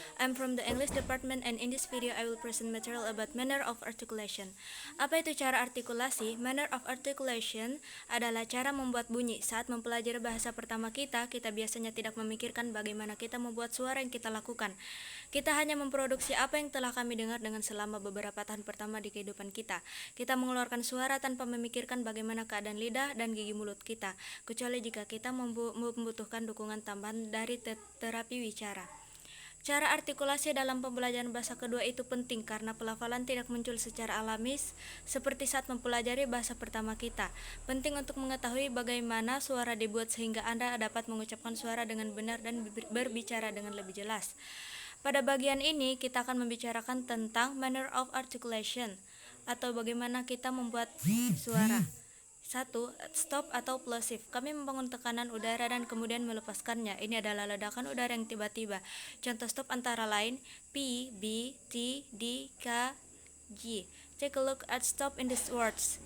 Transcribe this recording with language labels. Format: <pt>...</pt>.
<en>I'm from the English department, and in this video I will present material about manner of articulation.</en> <id>Apa itu cara artikulasi? Manner of articulation adalah cara membuat bunyi. Saat mempelajari bahasa pertama kita biasanya tidak memikirkan bagaimana kita membuat suara yang kita lakukan. Kita hanya memproduksi apa yang telah kami dengar dengan selama beberapa tahun pertama di kehidupan kita. Kita mengeluarkan suara tanpa memikirkan bagaimana keadaan lidah dan gigi mulut kita, kecuali jika kita membutuhkan dukungan tambahan dari terapi wicara. Cara artikulasi dalam pembelajaran bahasa kedua itu penting karena pelafalan tidak muncul secara alami seperti saat mempelajari bahasa pertama kita. Penting untuk mengetahui bagaimana suara dibuat sehingga Anda dapat mengucapkan suara dengan benar dan berbicara dengan lebih jelas. Pada bagian ini kita akan membicarakan tentang manner of articulation atau bagaimana kita membuat suara. 1. Stop atau plosive. Kami membangun tekanan udara dan kemudian melepaskannya. Ini adalah ledakan udara yang tiba-tiba. Contoh stop antara lain P, B, T, D, K, G.</id> <en>Take a look at stop in these words.</en>